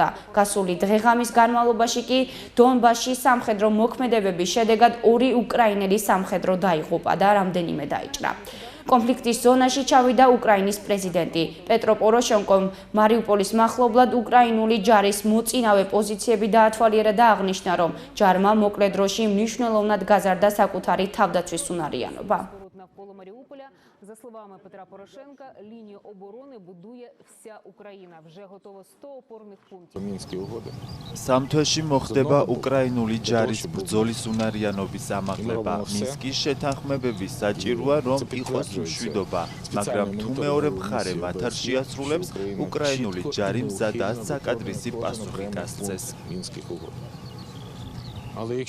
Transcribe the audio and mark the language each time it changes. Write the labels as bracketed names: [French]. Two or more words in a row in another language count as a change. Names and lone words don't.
[Georgian] გასული დღე-ღამის განმავლობაში კი დონბასში სამხედრო მოქმედებების შედეგად 2 უკრაინელი სამხედრო დაიღუპა და რამდენიმე დაიჭრა. კონფლიქტის ზონაში ჩავიდა უკრაინის პრეზიდენტი პეტრო პოროშენკომ მარიუპოლის მახლობლად უკრაინული ჯარის მოწინავე პოზიციები დაათვალიერა და აღნიშნა, რომ ჯარმა მოკლე დროში მნიშვნელოვნად газарда საკუთარი თავდაცვის უნარიანობა. [Ukrainian] Навколо Маріуполя, за словами Петра Порошенка, лінію оборони будує вся Україна. Вже готово 100 опорних пунктів. Мінські угоди. [Georgian] სამთვეში მოხდება უკრაინული ჯარის ბრძოლის უნარიანობის ამაღლება. მინსკის შეთანხმებების საჭიროა, რომ იყოს მშვიდობა, მაგრამ თუ მეორე მხარე მათ არ შეასრულებს, უკრაინული ჯარი მზადაა საკადრისი პასუხი გასცეს. [Ukrainian] Мінських угод.